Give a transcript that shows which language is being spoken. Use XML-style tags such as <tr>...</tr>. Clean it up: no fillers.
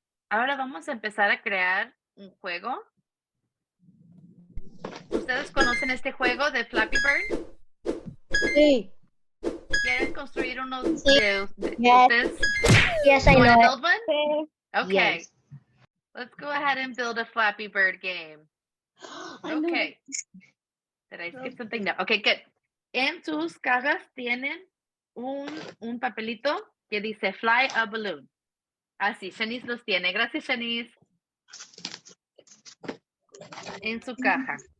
<es>Ahora vamos a empezar a crear un juego. ¿Ustedes conocen este juego de Flappy Bird? Sí. ¿Quieren construir uno de</es> <en>Yes.</en> <es>ustedes?</es> <en>Yes, I You wanna know build one? Okay. Yes. Let's go ahead and build a Flappy Bird game. Okay. Did I skip something? No. Okay, good.</en> <es>En sus cajas tienen un papelito que dice Fly a Balloon. Así, Shanice los tiene. Gracias, Shanice. En su caja.</es>